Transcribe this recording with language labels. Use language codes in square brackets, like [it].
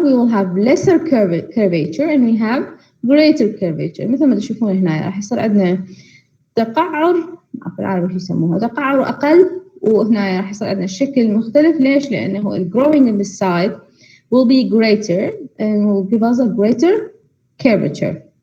[en] We will have lesser curvature and we have greater curvature. [ar] مثل ما تشوفون هنا راح يصير عندنا تقعر، بالعربي شو يسموها، تقعر أقل، وهنا راح يصير عندنا الشكل مختلف. ليش؟ لأنه ال [en] growing in this side will be greater and will give us a greater curvature.